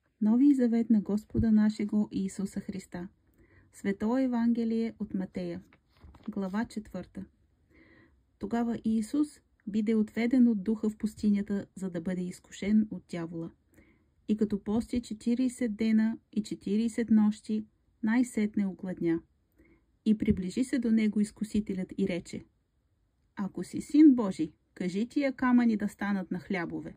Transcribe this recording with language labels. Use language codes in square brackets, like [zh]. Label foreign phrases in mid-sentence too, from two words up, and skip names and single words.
[bg] Новий завет на Господа нашего Иисуса Христа. Свето Евангелие от Матея. Глава 4. Тогава Иисус биде отведен от духа в пустинята, за да бъде изкушен от дявола. И като пости 40 дена и 40 нощи, най-сетне огладня. И приближи се до него изкусителят и рече: Ако си син Божий, кажи тия камъни да станат на хлябове.